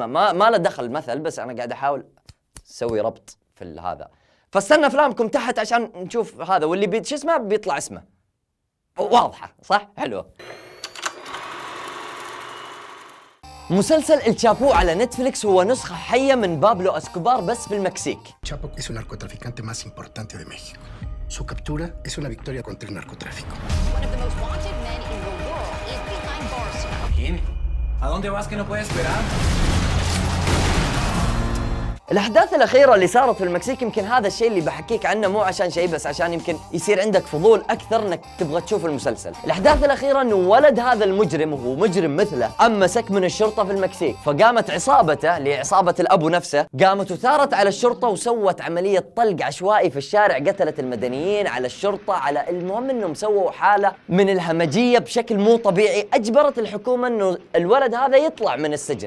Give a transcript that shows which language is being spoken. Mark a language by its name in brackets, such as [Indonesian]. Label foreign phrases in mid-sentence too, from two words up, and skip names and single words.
[Arabic] ما له دخل مثل، بس أنا قاعد أحاول سوي ربط في هذا. فاستنى افلامكم تحت عشان نشوف هذا، واللي شو اسمه بيطلع اسمه. واضحة صح؟ حلوة. مسلسل الشابو على نتفليكس هو نسخة حية من بابلو اسكوبار بس في المكسيك. [Spanish] Chapo es el narcotraficante más importante de México. Su captura es una victoria contra el narcotráfico. [English] One of the most wanted men in the world is behind bars now. [Spanish] Jimmy, ¿a dónde vas que no puedes esperar? [Arabic] الأحداث الأخيرة اللي صارت في المكسيك يمكن هذا الشيء اللي بحكيك عنه مو عشان شيء بس عشان يمكن يصير عندك فضول أكثر إنك تبغى تشوف المسلسل. الأحداث الأخيرة إنه ولد هذا المجرم وهو مجرم مثله أمسك من الشرطة في المكسيك، فقامت عصابته اللي هي عصابة الأبو نفسه قامت وثارت على الشرطة وسوت عملية طلق عشوائي في الشارع، قتلت المدنيين على الشرطة على المهم إنهم سووا حالة من الهمجية بشكل مو طبيعي، أجبرت الحكومة إنه الولد هذا يطلع من السجن.